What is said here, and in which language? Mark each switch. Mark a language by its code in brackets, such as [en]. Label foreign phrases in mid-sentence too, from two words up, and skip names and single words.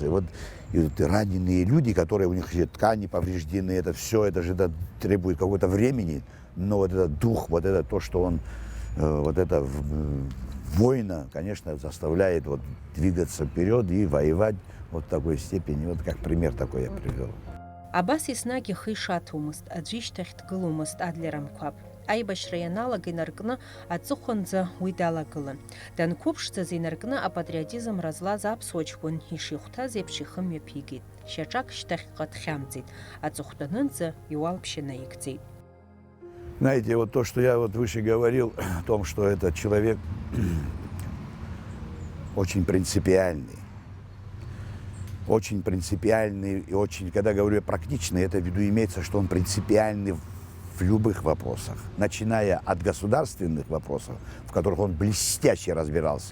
[ru] И вот раненые люди, которые у них ткани повреждены, это все, это же требует какого-то времени. Но вот этот дух, вот это то, что он, вот это воина, конечно, заставляет вот двигаться вперед и воевать вот в такой степени. Вот как пример такой я привел. [ab] Абас еснагь ихы ишаҭомызт, аӡәы ишьҭахь дгыломызт Адлерам кәаб. Аибашьра ианалага инаркны аҵыхәанӡа уи далагылан. Данқәыԥшӡаз инаркны апатриотизмра злаз аԥсуа ҷкәын ишихәҭаз еиԥш ихы мҩаԥигеит. Шьаҿак шьҭахьҟа дхьамҵит. Аҵыхәтәанынӡа иуалԥшьа наигӡеит. [ru] Знаете, вот то, что я вот выше говорил, о том, что этот человек очень принципиальный и очень, когда говорю практичный, это в виду имеется, что он принципиальный в любых вопросах, начиная от государственных вопросов, в которых он блестяще разбирался.